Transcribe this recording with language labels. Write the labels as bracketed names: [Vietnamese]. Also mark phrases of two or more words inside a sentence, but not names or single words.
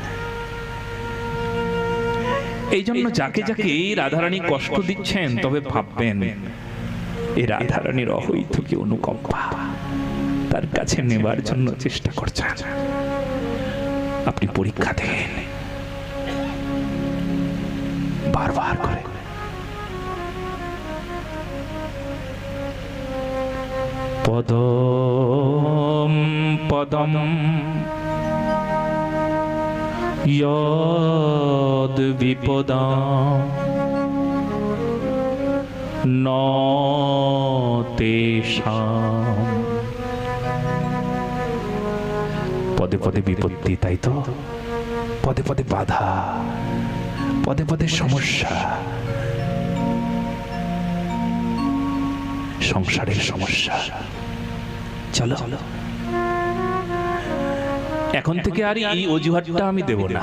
[Bangla] এই জন্য যাকে যাকে রাধারানী কষ্ট দিচ্ছেন, তবে ভাববেন এই রাধারানীর অহৈতুকী অনুকম্পা তার কাছে নেবার জন্য চেষ্টা করছেন। আপনি পরীক্ষা দেন বারবার করে। [Sanskrit] পদম পদম यद विपदा न तेषां। [Bangla] পদে পদে বিপত্তি, তাই তো? পদে পদে বাধা, পদে পদে সমস্যা, সংসারের সমস্যা। চলো এখন থেকে আর এই অজুহাতটা আমি দেব না।